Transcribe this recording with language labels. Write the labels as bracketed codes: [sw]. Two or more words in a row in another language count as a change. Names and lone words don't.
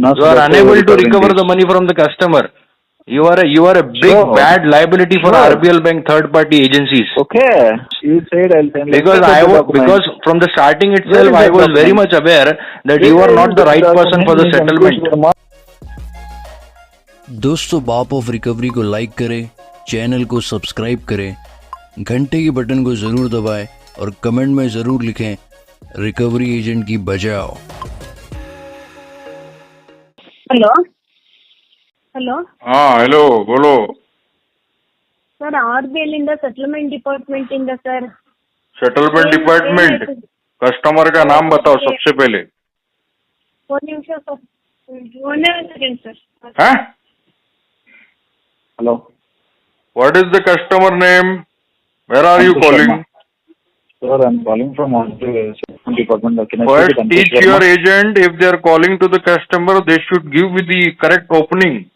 [en] You are unable to recover the money from the customer. You are a big bad liability for RBL Bank third party agencies. Okay. You said I'll tell you. Because from the starting itself I was very much aware that you are not the right person for the settlement. [hi] दोस्तों, बाप ऑफ रिकवरी को लाइक करें, चैनल को सब्सक्राइब करें, घंटे के बटन को जरूर दबाएं और कमेंट में जरूर लिखें [en] recovery agent [hi] की बजाओ। [en] hello hello [hi] हाँ हेलो बोलो [kn] ಸರ್ RBL ಇಂದ [en] settlement department [kn] ಇಂದ ಸರ್। [en] settlement department customer [hi] का नाम बताओ सबसे पहले। [kn] ಒಂದು ನಿಮಿಷ ಸರ್, ಒಂದೇ [en] second sir. [hi] हाँ [en] Hello. What is the customer name? Where are you calling? Sir, I'm calling from department. Can I First teach your agent, if they are calling to the customer, they should give with the correct opening.